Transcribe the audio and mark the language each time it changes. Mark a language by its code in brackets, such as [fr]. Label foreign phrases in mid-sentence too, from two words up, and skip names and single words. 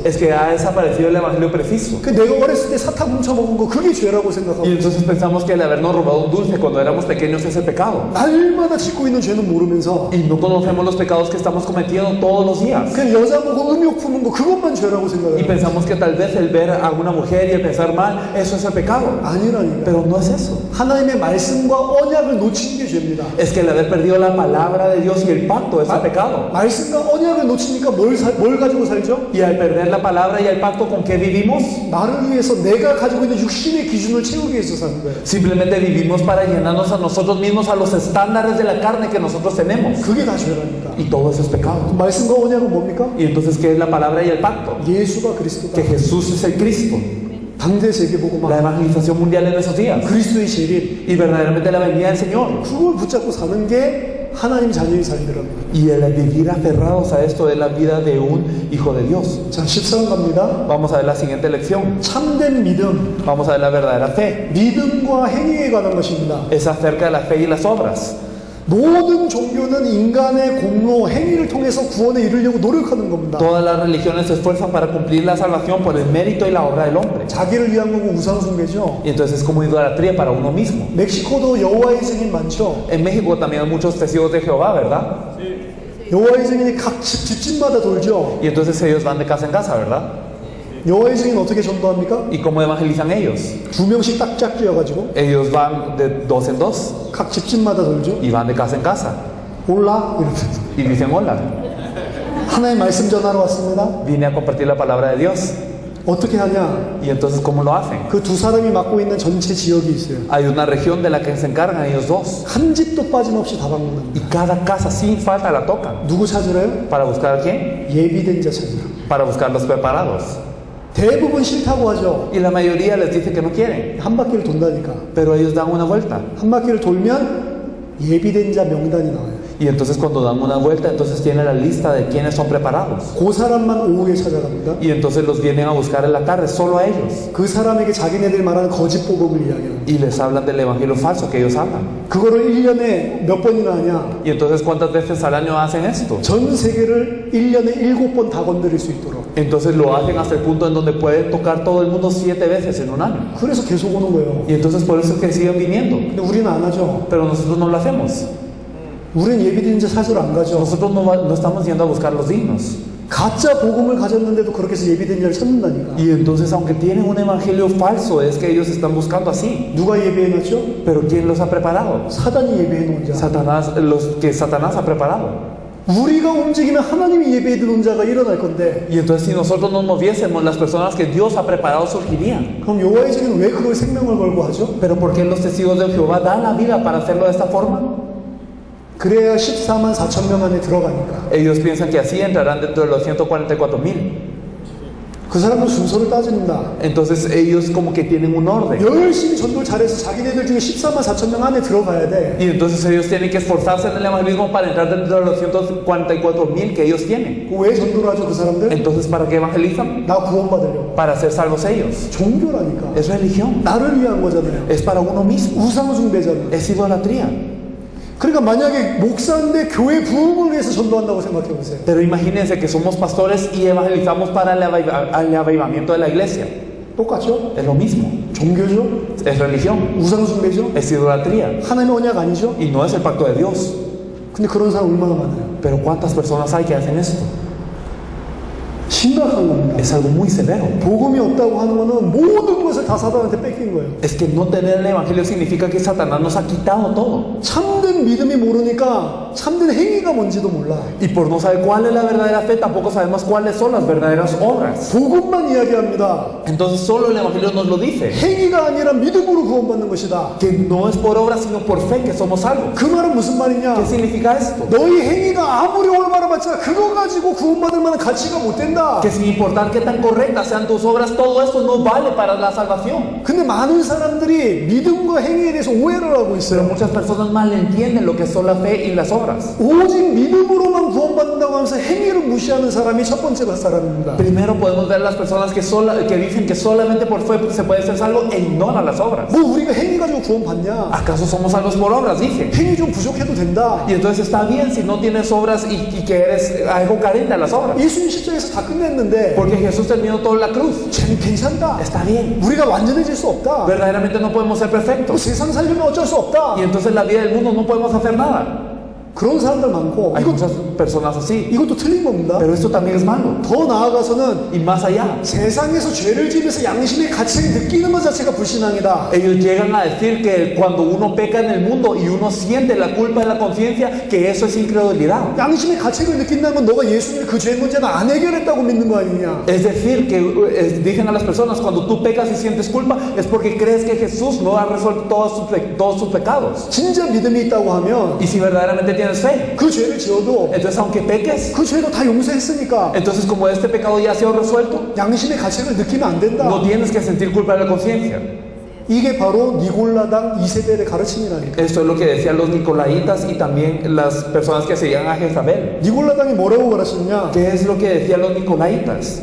[es] Es que ha desaparecido el evangelio preciso. [ko] 그 내가 어렸을 때 사탕 훔쳐먹은 거 그게 죄라고 생각하고 [es] Y entonces pensamos que el habernos robado un dulce cuando éramos pequeños es el pecado. [ko] 날마다 짓고 있는 죄는 모르면서 [es] Y no conocemos los pecados que estamos cometiendo todos los días. [ko] 그냥 여자 보고 음욕 품은 거 그것만 죄라고 [es] Y [ko] 생각해요. [es] pensamos que tal vez el ver a una mujer y el pensar mal, eso es el pecado. [ko] 아니라니까. [es] Pero no es eso. [ko] 하나님의 말씀과 언약을 놓친 게 죄입니다. [es] Es que el haber perdido la palabra de Dios y el pacto es el pecado. [ko] 말씀과 언약을 놓치니까 뭘 가지고 살죠? [es] Y al perder la palabra y el pacto, ¿con qué vivimos? [ko] 나를 위해서 내가 가지고 있는 육신의 기준을 채우기 위해서 사는 거예요. [es] Simplemente vivimos para llenarnos a nosotros mismos a los estándares de la carne que nosotros tenemos. [ko] 그게 다 죄라니까. [es] Y todo eso es pecado. [ko] 말씀과 언약은 뭡니까? [es] Y entonces, ¿qué es la palabra y el pacto? [ko] 예수가 그리스도다. [es] Que Jesús es el Cristo. [ko] 당대 세계복음화. [es] La evangelización mundial en esos días. [ko] 그리스도의 재림. [es] Y verdaderamente la venida del Señor. [ko] 그걸 붙잡고 사는 게 하나님 자녀의 삶이랍니다. [es] Y el vivir aferrados a esto es la vida de un hijo de Dios. [ko] 자, 14번 갑니다. [es] Vamos a ver la siguiente lección. [ko] 참된 믿음. [es] Vamos a ver la verdadera fe. [ko] 믿음과 행위에 관한 것입니다. [es] Es acerca de la fe y las obras. [ko] 모든 종교는 인간의 공로, 행위를 통해서 구원에 이르려고 노력하는 겁니다. [es] Todas las religiones se esfuerzan para cumplir la salvación por el mérito y la obra del hombre. [ko] 자기를 위한 거고 우상숭배죠. [es] Y entonces es como idolatría para uno mismo. [ko] 멕시코도 여호와의 증인 많죠. [es] En México también hay muchos testigos de Jehová, ¿verdad? [ko] 여호와의 증인이 각 집집마다 돌죠. [es] Y entonces ellos van de casa en casa, ¿verdad? [ko] 여호와의 증인 어떻게 전도합니까? [es] ¿Y cómo evangelizan ellos? [ko] 2명씩 딱 짝지어가지고 [es] Ellos van de dos en dos [ko] 각 집집마다 돌죠. [es] y van de casa en casa [ko] 올라 이러면서 [es] y dicen hola. [ko] 하나님 말씀 전하러 왔습니다. [es] Vine a compartir la palabra de Dios. [ko] 어떻게 하냐? [es] Y entonces, ¿cómo lo hacen? [ko] 그 두 사람이 맡고 있는 전체 지역이 있어요. [es] Hay una región de la que se encargan ellos dos. [ko] 한 집도 빠짐없이 다 방문합니다. [es] Y cada casa sin falta la tocan. [ko] 누구 찾으래요? [es] ¿Para buscar a quién? [ko] 예비된 자 찾으라. [es] Para buscar los preparados. [ko] 대부분 싫다고 하죠. [es] Y la mayoría les dice que no quieren. [ko] 한 바퀴를 돈다니까. [es] Pero ellos dan una vuelta. [ko] 한 바퀴를 돌면 예비된 자 명단이 나와요. [es] Y entonces cuando dan una vuelta, entonces tienen la lista de quiénes son preparados. [ko] 그 사람만 오후에 찾아갑니다. [es] Y entonces los vienen a buscar en la tarde, solo a ellos. [ko] 그 사람에게 자기네들 말하는 거짓 복음을 이야기합니다. [es] Y les hablan del evangelio falso que ellos hablan. [ko] 그거를 1년에 몇 번이나 하냐? [es] Y entonces, ¿cuántas veces al año hacen esto? [ko] 전 세계를 1년에 7번 다 건드릴 수 있도록. [es] Entonces lo hacen hasta el punto en donde pueden tocar todo el mundo 7 veces en un año. [ko] 그래서 계속 오는 거예요. [es] Y entonces por eso es que siguen viniendo. [ko] 근데 우리는 안 하죠. [es] Pero nosotros no lo hacemos. [ko] 우리는 예비된 자 찾으러 안 가죠. [es] Nosotros no estamos yendo a buscar los dignos. [ko] 가짜 복음을 가졌는데도 그렇게 해서 예비된 자를 찾는다니까. [es] Y entonces, aunque tienen un evangelio falso, es que ellos están buscando así. [ko] 누가 예비해놨죠? [es] Pero ¿quién los ha preparado? [ko] 사단이 예비해놓은 자. [es] Satanás, los que Satanás ha preparado. [ko] 우리가 움직이면 하나님이 예비해놓은 자가 일어날 건데 [es] Y entonces, si nosotros nos moviésemos, las personas que Dios ha preparado surgirían. [ko] 그럼 여호와의 증인은 왜 그걸 생명을 걸고 하죠? [es] Pero ¿por qué los testigos de Jehová dan la vida para hacerlo de esta forma? [ko] 그래야 14만 4천 명 안에 들어가니까. [es] Ellos piensan que así entrarán dentro de los 144,000. [ko] 그 사람은 순서를 따집니다. [es] Entonces ellos como que tienen un orden. [ko] 열심히 전도를 잘해서 자기네들 중에 14만 4천 명 안에 들어가야 돼. [es] Y entonces ellos tienen que esforzarse en el evangelismo para entrar dentro de los 144,000 que ellos tienen. [ko] 왜 전도를 하죠 그 사람들? [es] Entonces, ¿para qué evangelizan? [ko] 나 구원받으려고. [es] Para ser salvos ellos. [ko] 종교라니까. [es] Es religión. [ko] 나를 위한 거잖아요. [es] Es para uno mismo. [ko] 우상 숭배잖아요. [es] Es idolatría. [ko] 그러니까 만약에 목사인데 교회 부흥을 위해서 전도한다고 생각해 보세요. [es] Pero imagínense que somos pastores y evangelizamos para el avivamiento de la iglesia. [ko] 똑같죠? [es] Es lo mismo. [ko] 종교죠? [es] Es religión. [ko] 우상 숭배죠? [es] Es idolatría. [ko] 하나님의 언약 아니죠? [es] Y no es el pacto de Dios. [ko] 근데 그런 사람 얼마나 많아요? [es] Pero ¿cuántas personas hay que hacen esto? [ko] 심각한 겁니다. [es] Es algo muy severo. [ko] 복음이 없다고 하는 거는 모든 것을 다 사단한테 뺏긴 거예요. [es] Es que no tener el evangelio significa que Satanás nos ha quitado todo. [ko] 참된 믿음이 모르니까 참된 행위가 뭔지도 몰라. [es] Y por no saber cuál es la verdadera fe, tampoco sabemos cuáles son las verdaderas obras. [ko] 복음만 이야기합니다. [es] Entonces solo el evangelio nos lo dice. [ko] 행위가 아니라 믿음으로 구원받는 것이다. [es] Que no es por obras, sino por fe que somos salvos. [ko] 그 말은 무슨 [es] ¿Qué [ko] 말이냐? [es] significa esto? [ko] 너희 행위가 아무리 올바라 봤자 그거 가지고 구원받을 만한 가치가 못 된다 된다. [es] Que sin importar qué tan correctas sean tus obras, todo eso no vale para la salvación. [ko] 근데 많은 사람들이 믿음과 행위에 대해서 오해를 하고 [es] Pero [ko] 있어요. [es] muchas personas malentienden lo que son la fe y las obras. [ko] 오직 믿음으로만 구원받는다고 하면서 행위를 무시하는 사람이 첫 번째 사람입니다. [es] Primero podemos ver las personas que dicen que solamente por fe se puede ser salvo e ignoran las obras. [ko] 뭐 우리가 행위 가지고 구원받냐? [es] ¿Acaso somos salvos por obras? Dicen. [ko] 행위 좀 부족해도 된다. [es] Y entonces está bien si no tienes obras y que eres algo carente a las obras. [ko] 예수님 십자가에서 다 끝냈는데 [es] Porque Jesús terminó toda la cruz. [ko] 괜찮다. [es] Está bien. [ko] 우리가 완전해질 수 없다. [es] Verdaderamente no podemos ser 뭐 perfectos. [ko] 세상 살려면 어쩔 수 없다. [es] Y entonces en la vida del mundo no podemos hacer nada. [ko] 그런 사람들 많고 [es] Hay muchas personas así. [ko] 이것도 틀린 겁니다. [es] Pero esto también es malo. [ko] 더 나아가서는 [es] Y más allá. [ko] 세상에서 죄를 지으면서 양심의 가치를 느끼는 것 자체가 불신앙이다. [es] Ellos llegan a decir que cuando uno peca en el mundo y uno siente la culpa en la conciencia, que eso es incredulidad. [ko] 양심의 가책을 느낀다면 너가 예수님이 그 죄 문제는 안 해결했다고 믿는 거 아니냐. [es] Es decir, que dicen a las personas, cuando tú pecas y sientes culpa, es porque crees que Jesús no ha resuelto todos sus pecados. [ko] 진짜 믿음이 있다고 하면 [es] Y si verdaderamente tienes fe, [ko] 그 죄를 지어도 [es] entonces aunque peques, [ko] 그 죄도 다 용서했으니까 [es] entonces como este pecado ya ha sido resuelto, [ko] 양심의 가책을 느끼면 안 된다. [es] no tienes que sentir culpa en la conciencia. [ko] 이게 바로 니골라당 이세벨의 가르침이라니까. [es] Esto es lo que decían los nicolaitas y también las personas que seguían a Jezabel. [ko] 니골라당이 뭐라고 가르쳤냐? [es] ¿Qué es lo que decían los nicolaitas?